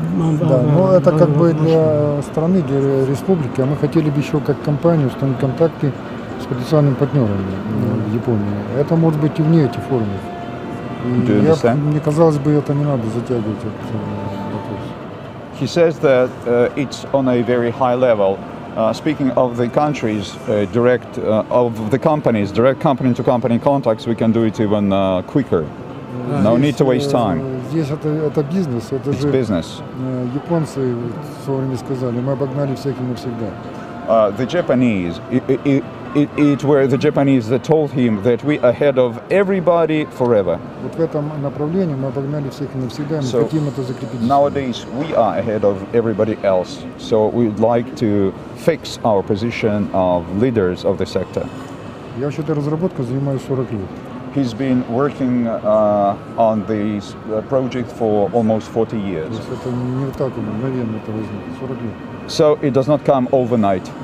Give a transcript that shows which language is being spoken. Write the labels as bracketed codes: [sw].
[ru] но это как бы для страны, для республики, а мы хотели бы еще как компанию установить контакты с потенциальными партнерами в Японии. Это может быть и вне этих форумов. И мне казалось бы, это не надо затягивать этот вопрос. [en] He says that it's on a very high level. Speaking of the countries, of the companies, direct company-to-company contacts, we can do it even quicker. No need to waste time. [ru] Здесь это бизнес, это [en] It's [ru] же [en] business. [ru] Японцы в свое время сказали, мы обогнали всех и навсегда. [en] The Japanese, it were the Japanese that told him that we ahead of everybody forever. [ru] Вот в этом направлении мы обогнали всех и навсегда, мы хотим это закрепить. [en] Nowadays we are ahead of everybody else, so we'd like to fix our position of leaders of the sector. [ru] Я вообще этой разработкой занимаюсь 40 лет. [en] He's been working on this project for almost 40 years. [ru] Это не так мгновенно это возникло, 40 лет. [en] So it does not come overnight.